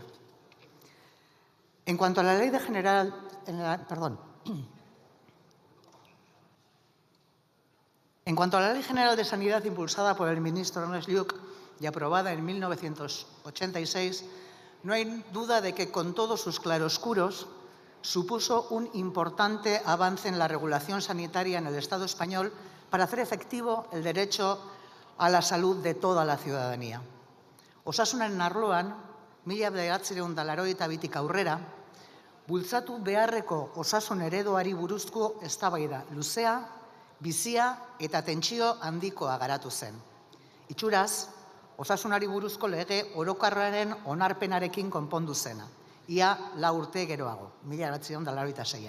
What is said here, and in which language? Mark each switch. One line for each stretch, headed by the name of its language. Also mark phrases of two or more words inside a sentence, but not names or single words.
Spanish: En cuanto a la Ley General de Sanidad impulsada por el ministro Ernest Lluch y aprobada en 1986, no hay duda de que con todos sus claroscuros supuso un importante avance en la regulación sanitaria en el Estado español para hacer efectivo el derecho a la salud de toda la ciudadanía.
Basque: Osasunaren arloan, 1982tik aurrera, bultzatu beharreko osasun ereduari buruzko eztabaida luzea, bizia eta tentsio handikoa garatu zen. Itxuraz, osasunari buruzko lege orokorraren onarpenarekin konpondu zena, ia 4 urte geroago, 1986an.